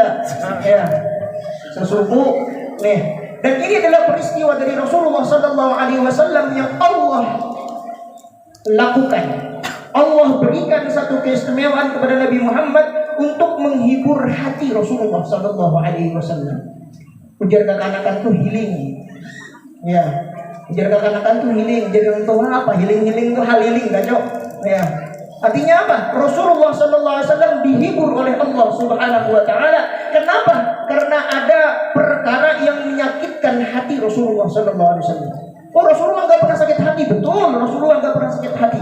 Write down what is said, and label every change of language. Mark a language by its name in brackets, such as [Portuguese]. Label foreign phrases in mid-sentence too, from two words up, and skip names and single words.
[Indonesian] Ya. Sesuku nih. Dan ini adalah peristiwa dari Rasulullah [Arabic] صلى الله عليه وسلم [Indonesian] yang Allah lakukan. Allah berikan satu keistimewaan kepada Nabi Muhammad untuk menghibur hati Rasulullah [Arabic] صلى الله عليه وسلم. [Banjar] Ujar kekanakan tuh healing. Ya. Ujar kekanakan tuh healing. [Indonesian] Jadi untuk apa? Healing tuh hal healing kacau. Ya. Artinya apa? Rasulullah [Arabic] صلى الله عليه وسلم [Indonesian] dihibur oleh [Arabic] الله سبحانه وتعالى. [Indonesian] Kenapa? Karena ada perkara yang menyakitkan hati Rasulullah [Arabic] صلى الله عليه وسلم. [Indonesian] Oh, Rasulullah enggak pernah sakit hati, betul. Rasulullah enggak pernah sakit hati.